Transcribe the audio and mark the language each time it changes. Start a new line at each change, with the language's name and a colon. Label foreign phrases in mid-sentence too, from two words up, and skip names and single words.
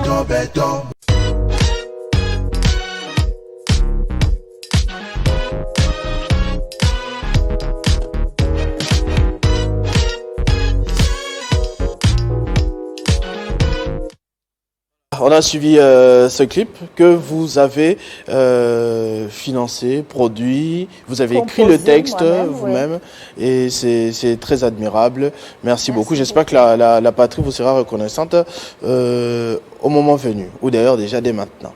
French: béton. On a suivi ce clip que vous avez financé, produit, vous avez écrit le texte vous-même et c'est très admirable. Merci beaucoup. J'espère que la patrie vous sera reconnaissante au moment venu ou d'ailleurs déjà dès maintenant.